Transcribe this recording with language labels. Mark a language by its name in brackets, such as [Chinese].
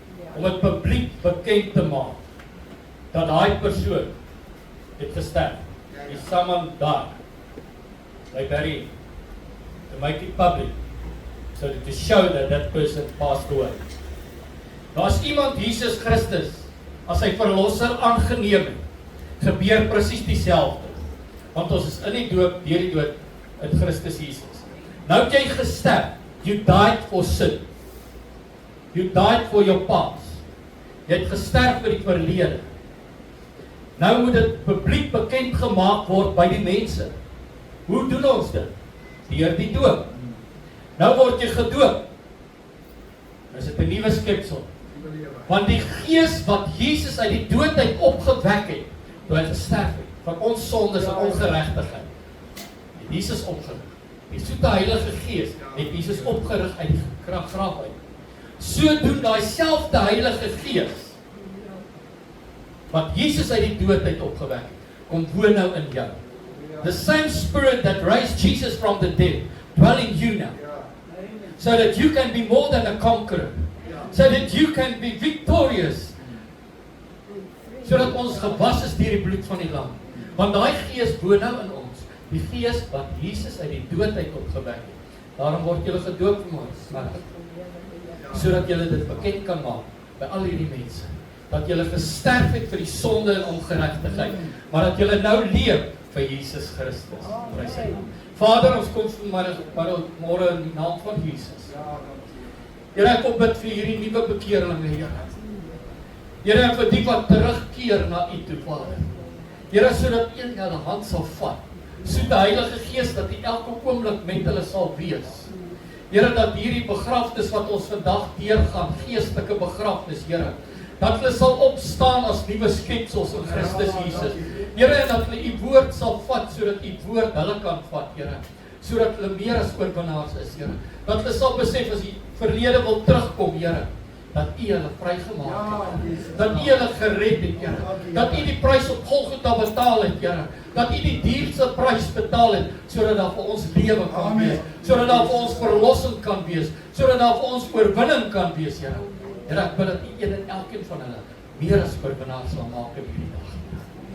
[Afrikaans] Om dit publiek bekend te maak dat daai persoon het gesterf. [English] Is someone died. Like Barry, to make it public, so to show that person passed away. [Afrikaans] Nou as iemand Jesus Christus as sy verlosser aangeneem het, gebeur presies dieselfde. Want ons is in die doop, deur die dood in Christus Jesus. Nou het jy gesterf. [English] You died for sin. You died for your past. [Afrikaans] Jy het gesterf vir die verlede. Nou moet dit publiek bekend gemaak word by die mense. Hoe doen ons dit? Deur die doop. Nou word jy gedoop. Is dit 'n nuwe skepsel? Want die gees wat Jesus uit die dood uit opgewek het, toe hy gesterf het, van ons sondes en ongeregtigheid, het Jesus opgerig. Die soete Heilige Gees het Jesus opgerig uit die graf uit. So doen daai selfde Heilige Gees, wat Jesus uit die dood uit opgewek het, kom woon nou in jou. [English] The same spirit that raised Jesus from the dead, dwell in you now. So that you can be more than a conqueror. So that you can be victorious. [Afrikaans] Sodat ons gewas is deur die bloed van die lam. Want daai gees woon nou in ons. Die gees wat Jesus uit die dood uit opgewek het. Daarom word julle gedoop vanmôre. Sodat julle dit bekend kan maak by al hierdie mense. Dat julle gesterf het vir die sonde en ongeregtigheid, maar dat julle nou leef vir Jesus Christus. Prys hy. Vader, ons kom môre in die naam van Jesus. Here, ek kom bid vir hierdie nuwe bekeerlinge, Here. Here, vir die wat terugkeer na U toe, Vader. Here, sodat een hulle hand sal vat. So die Heilige Gees dat U elke oomblik met hulle sal wees. Here, dat hierdie begrafnis wat ons vandag deurgaan, geestelike begrafnis, Here, dat hulle sal opstaan as nuwe skepsels in Christus Jesus. Here, en dat hulle U woord sal vat, sodat U woord hulle kan vat, Here. Sodat hulle meer as oorwinnaars is, Here. Dat hulle sal besef as die verlede wil terugkom, Here, dat U hulle vrygemaak het. Dat U hulle gered het, Here. Dat U die prys op Golgotha betaal het, Here. Dat U die duurste prys betaal het, sodat daar vir ons lewe kan wees. Sodat daar vir ons verlossing kan wees. Sodat daar vir ons oorwinning kan wees, Here. Here, ek bid dat U een en elkeen van hulle meer as oorwinnaars sal maak in hierdie dag.